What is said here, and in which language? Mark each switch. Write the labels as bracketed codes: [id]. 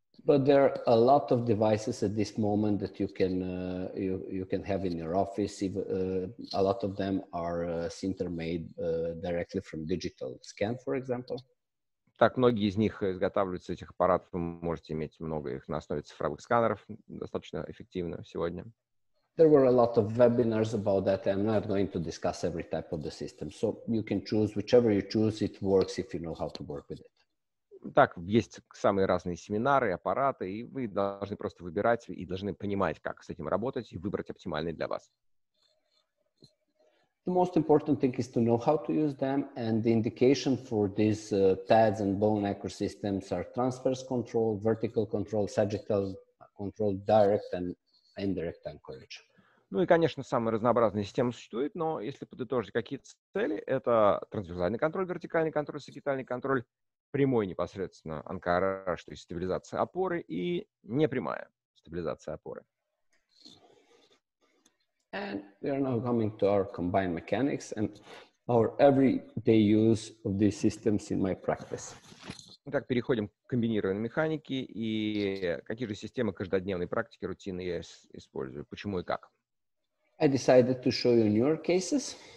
[en] But there are a lot of devices at this moment that you can have in your office. A lot of them are sinter-made directly from digital scan, for example. [ru] Так, многие из них изготавливаются, этих аппаратов, вы можете иметь много их на основе цифровых сканеров, достаточно эффективно сегодня. [en] There were a lot of webinars about that. I'm not going to discuss every type of the system. So you can choose whichever you choose, it works if you know how to work with it. [ru] Так, есть самые разные семинары, аппараты, и вы должны просто выбирать и должны понимать, как с этим работать и выбрать оптимальный для вас. [en] The most important thing is to know how to use them, and the indication for these TADs and bone anchor systems are transverse control, vertical control, sagittal control, direct and indirect anchorage. [ru] Ну и, конечно, самые разнообразные системы существуют, но если подытожить какие-то цели, это трансверсальный контроль, вертикальный контроль, сагитальный контроль, прямой непосредственно анкораж, то есть стабилизация опоры, и непрямая стабилизация опоры. [en] And we are now coming to our combined mechanics and our everyday use of these systems in my practice. [ru] Итак, переходим к комбинированной механике. И какие же системы каждодневной практики, рутины я использую? Почему и как? [en] I decided to show you newer cases.